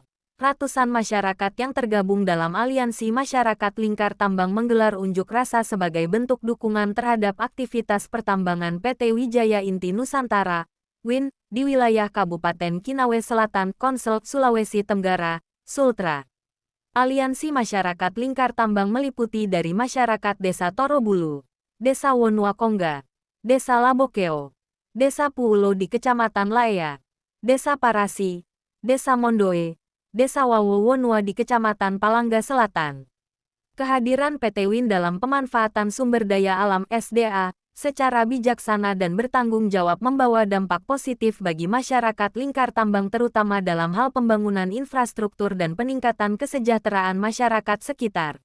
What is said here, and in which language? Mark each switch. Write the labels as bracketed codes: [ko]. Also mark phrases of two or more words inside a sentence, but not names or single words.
[id] Ratusan masyarakat yang tergabung dalam Aliansi Masyarakat Lingkar Tambang menggelar unjuk rasa sebagai bentuk dukungan terhadap aktivitas pertambangan PT Wijaya Inti Nusantara, Win, di wilayah Kabupaten Kinawe Selatan, Konsel, Sulawesi Tenggara, Sultra. Aliansi Masyarakat Lingkar Tambang meliputi dari masyarakat Desa Torobulu, Desa Wonuakonga, Desa Labokeo, Desa Puulo di Kecamatan Laea, Desa Parasi, Desa Mondoe, Desa Wawowonua di Kecamatan Palangga Selatan. Kehadiran PT Win dalam pemanfaatan sumber daya alam SDA secara bijaksana dan bertanggung jawab membawa dampak positif bagi masyarakat Lingkar Tambang terutama dalam hal pembangunan infrastruktur dan peningkatan kesejahteraan masyarakat sekitar.